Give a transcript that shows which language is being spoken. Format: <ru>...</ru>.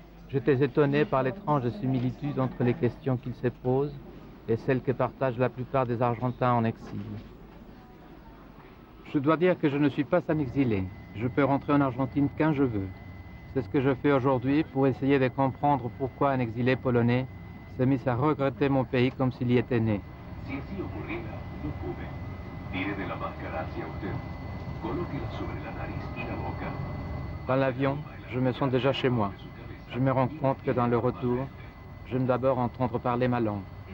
<fr>J'étais étonné par l'étrange similitude entre les questions qu'il se pose et celles que partagent la plupart des Argentins en exil. Je dois dire que je ne suis pas un exilé. Je peux rentrer en Argentine quand je veux. C'est ce que je fais aujourd'hui pour essayer de comprendre pourquoi un exilé polonais s'est mis à regretter mon pays comme s'il y était né.</fr> <es>Si así ocurriera, no fume. Tire de la máscara hacia usted. Colóquela sobre la nariz y la boca.</es> <fr>Dans l'avion, je me sens déjà chez moi. Je me rends compte que dans le retour, j'aime d'abord entendre parler ma langue.</fr>